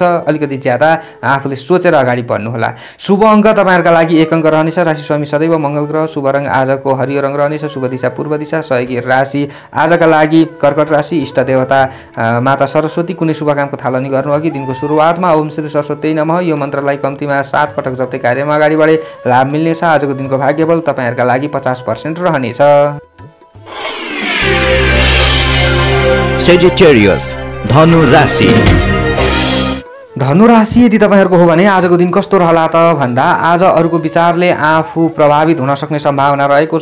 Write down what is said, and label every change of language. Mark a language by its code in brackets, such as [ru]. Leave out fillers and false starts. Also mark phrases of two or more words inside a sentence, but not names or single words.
[ne] अलिकति ज्यादा आफूले सोचेर अगाडि बढ्नुहोला। शुभ अङ्क तपाईँहरूका लागि 1 अङ्क रहनेछ। राशि स्वामी सदैव मङ्गल ग्रह। शुभ रङ आजको हरियो रङ रहनेछ। शुभ दिशा पूर्व दिशा। सहयोगी राशि आजका लागि कर्कट राशि। इष्ट देवता माता सरस्वती। कुनै शुभ कामको थालनी गर्नु अघि दिनको सुरुवातमा [sa] ओम श्री सरस्वती नमः [ne] यो मन्त्रलाई कम्तीमा 7 पटक जप्दै कार्यमा अगाडि बढे लाभ मिल्नेछ। आजको दिनको भाग्यबल तपाईँहरूका लागि 50% रहनेछ। सेजिटेरियस धनु राशि। धनु राशि यदि तपाईँहरूको हो भने आजको दिन कस्तो रहला त भन्दा आज अरूको विचारले आफू प्रभावित हुन सक्ने सम्भावना रहेको छ।